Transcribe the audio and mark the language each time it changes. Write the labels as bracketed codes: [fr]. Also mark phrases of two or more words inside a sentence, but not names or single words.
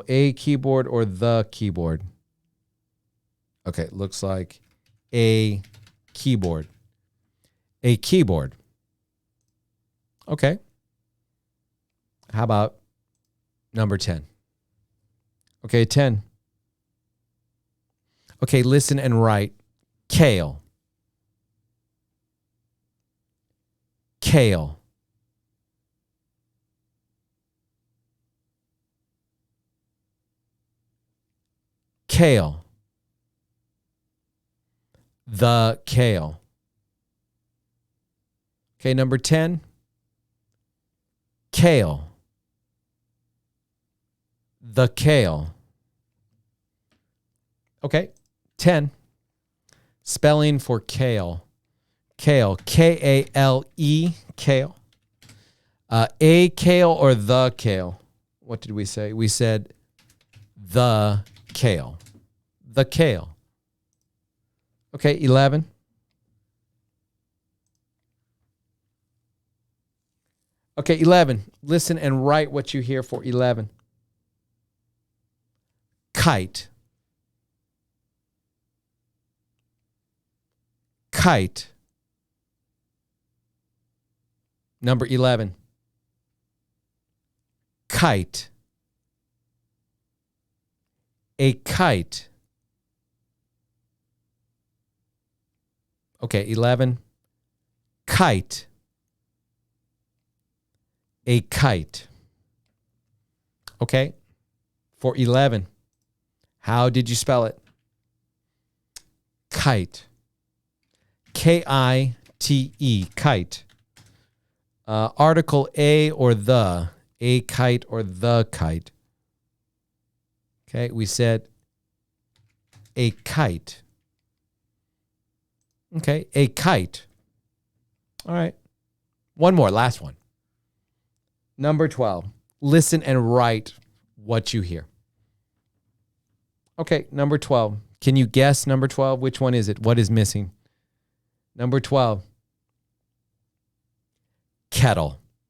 [en] A keyboard or the keyboard? Okay, looks like a keyboard. A keyboard. Okay. How about number 10? Okay, 10. Okay, listen and write. Kale. Kale. Kale. The kale. Okay, number 10. Kale. The kale. Okay, 10. Spelling for kale. Kale. K-A-L-E. Kale. A kale or the kale? What did we say? We said the kale. The kale. Okay, 11. Okay, 11. Listen and write what you hear for 11. Kite. Kite. Number 11. Kite. A kite. Okay, 11. Kite. A kite. Okay, for 11. How did you spell it? Kite. K-I-T-E. Kite. Article A or the. A kite or the kite. Okay, we said a kite. Okay, a kite. All right. One more, last one. Number 12. Listen and write what you hear. Okay, number 12. Can you guess number 12? Which one is it? What is missing? Number 12. Kettle.